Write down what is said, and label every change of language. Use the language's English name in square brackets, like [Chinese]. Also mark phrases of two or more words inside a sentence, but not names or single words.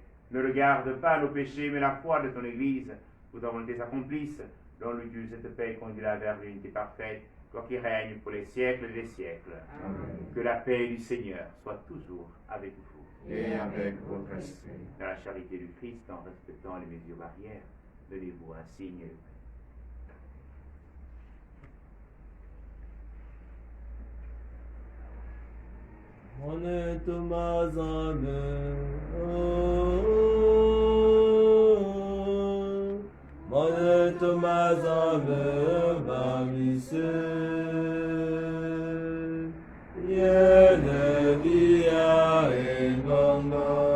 [French] Ne regarde pas nos péchés, mais la foi de ton Église, où ta volonté s'accomplisse. Donne-lui cette paix conduira vers l'unité parfaite, toi qui règne pour les siècles des siècles. Amen. Que la paix du Seigneur soit toujours avec vous. et avec votre esprit. Dans la charité du Christ, en respectant les mesures barrières, donnez-vous un signe. Monet mazame, monet mazame, bamise, yene via enganga.